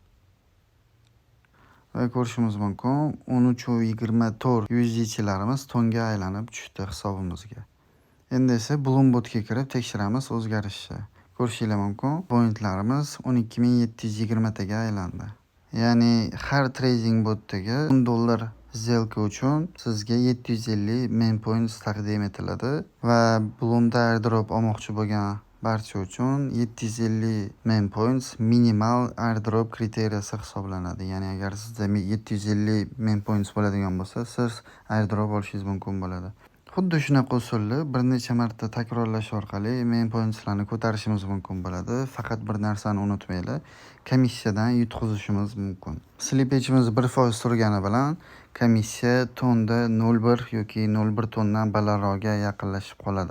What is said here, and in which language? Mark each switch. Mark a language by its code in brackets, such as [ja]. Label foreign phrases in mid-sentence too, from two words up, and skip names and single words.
[uz] Va ko'rishimiz mumkin, 13.24 USDTlarimiz tonga aylanib tushdi hisobimizga. Endi esa Bloom botga kirib tekshiramiz o'zgarishni. Ko'rishingiz mumkin, pointlarimiz 12720 taga aylandi. Ya'ni har trading botdagi $10 сделка uchun sizga 750 [en] main points [uz] taqdim etiladi va Bloomda airdrop olmoqchi bo'lgan barcha uchun 750 [en] main points [uz] minimal airdrop kriteriyasi hisoblanadi. Ya'ni agar sizda 750 [en] main points [uz] bo'ladigan bo'lsa, siz airdrop olishingiz mumkin bo'ladi. Xuddi shunaqa usulni bir necha marta takrorlash orqali [en] main pointslarni [uz] ko'tarishimiz mumkin bo'ladi. Faqat bir narsani unutmanglar, komissiyadan yutqizishimiz mumkin. Slippage'imiz 1% turgani bilan komissiya tonda 0.1 yoki 0.1 tondan balandroqga yaqinlashib qoladi.